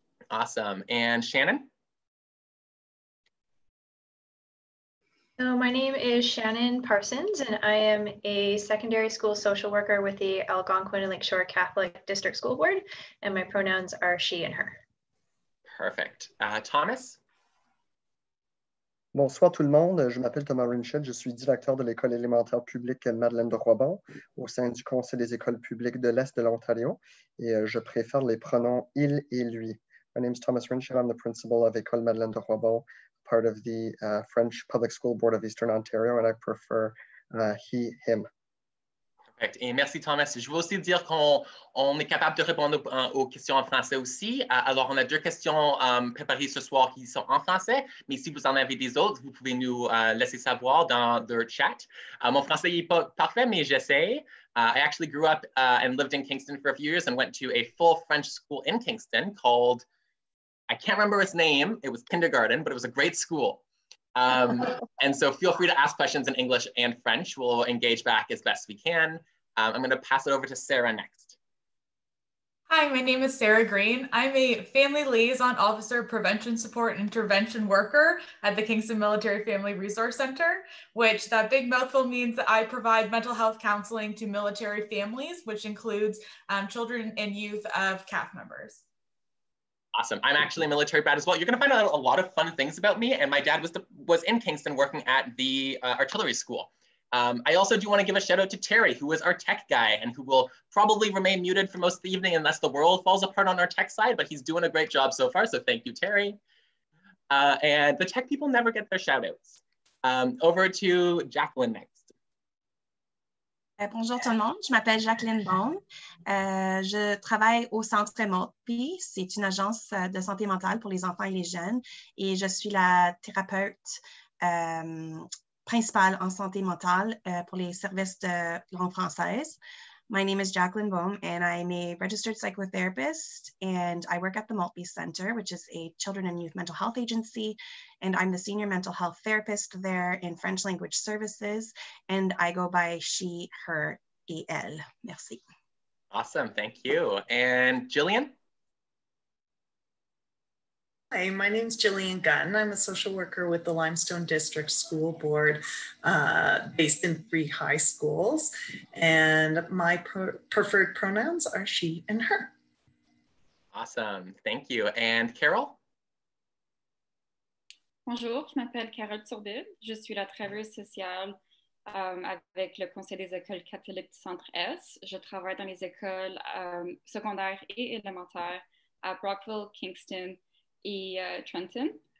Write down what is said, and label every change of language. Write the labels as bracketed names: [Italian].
[English] Awesome. And Shannon? So my name is Shannon Parsons, and I am a secondary school social worker with the Algonquin and Lakeshore Catholic District School Board, and my pronouns are she and her. Perfect. Thomas? [French] Bonsoir tout le monde, je m'appelle Thomas Rinchet, je suis directeur de l'école élémentaire publique Madeleine de Roibon au sein du Conseil des écoles publiques de l'Est de l'Ontario et je préfère les pronoms il et lui. [English] My name is Thomas Rinchet, I'm the principal of École Madeleine de Roibon, part of the French Public School Board of Eastern Ontario, and I prefer he, him. Perfect. [French] Et merci Thomas. Je veux aussi dire qu'on est capable de répondre aux questions en français aussi. Alors, on a 2 questions préparées ce soir qui sont en français, mais si vous en avez des autres, vous pouvez nous laisser savoir dans le chat. Mon français n'est pas parfait, mais j'essaie. [English] I actually grew up and lived in Kingston for a few years and went to a full French school in Kingston called, I can't remember its name. It was kindergarten, but it was a great school. And so feel free to ask questions in English and French. We'll engage back as best we can. I'm going to pass it over to Sarah next. Hi, my name is Sarah Green. I'm a Family Liaison Officer, Prevention Support and Intervention Worker at the Kingston Military Family Resource Center, which that big mouthful means that I provide mental health counseling to military families, which includes children and youth of CAF members. Awesome. I'm actually a military brat as well. You're going to find out a lot of fun things about me. And my dad was in Kingston working at the artillery school. I also do want to give a shout out to Terry, who is our tech guy and who will probably remain muted for most of the evening unless the world falls apart on our tech side, but he's doing a great job so far. So thank you, Terry. And the tech people never get their shout outs. Over to Jacqueline next. [French] Bonjour tout le monde, je m'appelle Jacqueline Baume. Je travaille au Centre Maltby. C'est une agence de santé mentale pour les enfants et les jeunes. Et je suis la thérapeute principale en santé mentale pour les services de langue française. [English] My name is Jacqueline Baume, and I'm a registered psychotherapist, and I work at the Maltby Centre, which is a children and youth mental health agency, and I'm the senior mental health therapist there in French language services, and I go by she, her, [French] et elle. Merci. [English] Awesome, thank you. And Jillian? Hi, my name is Jillian Gunn. I'm a social worker with the Limestone District School Board based in 3 high schools. And my preferred pronouns are she and her. Awesome, thank you. And Carol? [French] Bonjour, je m'appelle Carole Turbide. Je suis la travailleuse sociale avec le Conseil des écoles catholiques du Centre-Est. Je travaille dans les écoles secondaires et élémentaires à Brockville, Kingston et Trenton.